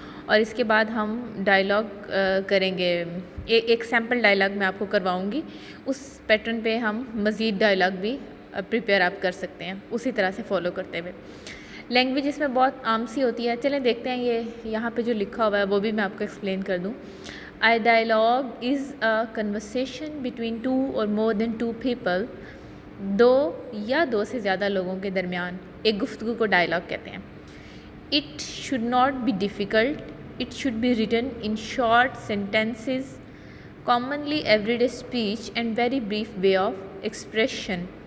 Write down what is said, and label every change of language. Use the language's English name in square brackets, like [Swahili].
[Urdu] اور اس کے بعد ہم ڈائلاگ کریں گے. ایک سیمپل ڈائلاگ میں آپ کو کرواؤں گی, اس پیٹرن پہ ہم مزید ڈائلاگ بھی پریپیئر آپ کر سکتے ہیں اسی طرح سے فالو کرتے ہوئے. لینگویج اس میں بہت عام سی ہوتی ہے. چلیں دیکھتے ہیں یہ یہاں پہ جو لکھا ہوا ہے وہ بھی میں آپ کو ایکسپلین کر دوں. [English] A dialogue is a conversation between 2 or more than 2 people. [Urdu] 2 یا 2 سے زیادہ لوگوں کے درمیان ایک گفتگو کو ڈائلاگ کہتے ہیں. [English] It should not be difficult, it should be written in short sentences, commonly everyday speech and very brief way of expression.